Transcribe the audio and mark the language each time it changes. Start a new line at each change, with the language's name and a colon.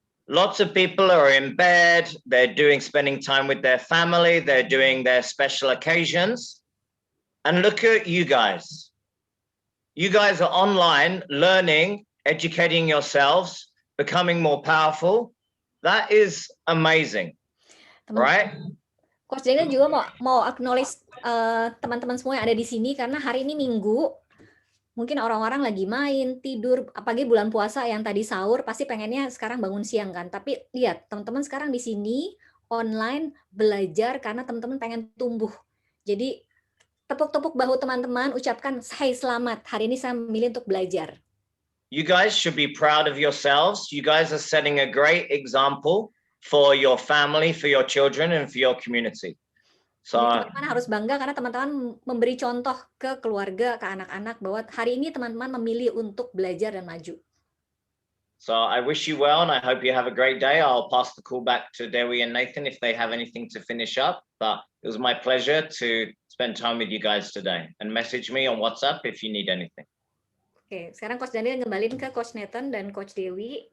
English: Lots of people are in bed, they're spending time with their family, they're doing their special occasions. And look at you guys. You guys are online, learning, educating yourselves, becoming more powerful. That is amazing, right?
Indonesian: Coach Daniel juga mau acknowledge teman-teman semua yang ada di sini karena hari ini Minggu. Mungkin orang-orang lagi main, tidur, apalagi bulan puasa yang tadi sahur, pasti pengennya sekarang bangun siang kan. Tapi lihat, teman-teman sekarang di sini, online, belajar karena teman-teman pengen tumbuh. Jadi, tepuk-tepuk bahu teman-teman, ucapkan, "Hai selamat, hari ini saya memilih untuk belajar."
English: You guys should be proud of yourselves. You guys are setting a great example for your family, for your children, and for your community. So,
Indonesian: teman-teman harus bangga karena teman-teman memberi contoh ke keluarga, ke anak-anak bahwa hari ini teman-teman memilih untuk belajar dan maju.
English: So I wish you well and I hope you have a great day. I'll pass the call back to Dewi and Nathan if they have anything to finish up. But it was my pleasure to spend time with you guys today. And message me on WhatsApp if you need anything.
Indonesian: Oke, sekarang Coach Daniel kembaliin ke Coach Nathan dan Coach Dewi.